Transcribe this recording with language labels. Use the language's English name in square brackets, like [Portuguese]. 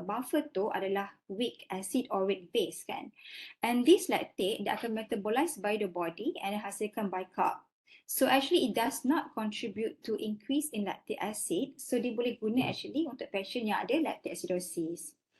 [English] Buffer [Malay] tu adalah [English] weak acid or weak base [Malay] kan. [English] And this lactate, [Malay] dia akan [English] metabolize by the body and [Malay] hasilkan [English] bicarb. So actually it does not contribute to increase in lactic acid. So [Malay] dia boleh guna [English] actually [Malay] untuk patient yang ada lactic acidosis.